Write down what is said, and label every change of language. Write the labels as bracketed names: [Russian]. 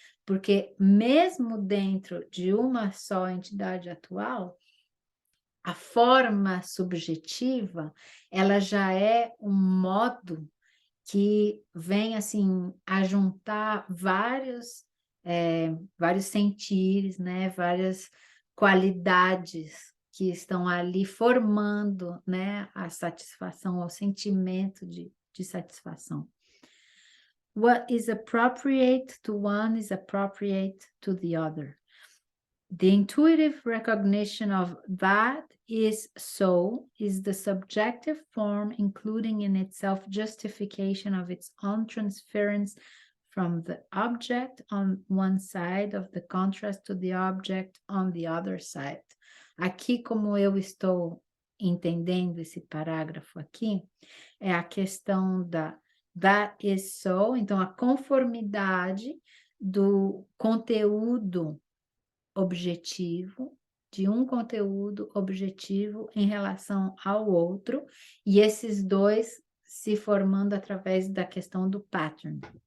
[Portuguese] Porque mesmo dentro de uma só entidade atual, a forma subjetiva, ela já é um modo que vem, assim, a juntar vários sentires, né? Várias qualidades que estão ali formando, né? A satisfação, o sentimento de satisfação. [English] What is appropriate to one is appropriate to the other. The intuitive recognition of that is so is the subjective form, including in itself justification of its own transference from the object on one side of the contrast to the object on the other side. [Portuguese] Aqui, como eu estou entendendo esse parágrafo aqui, é a questão [English] that is so, [Portuguese] então a conformidade do conteúdo objetivo, de um conteúdo objetivo em relação ao outro, e esses dois se formando através da questão do pattern.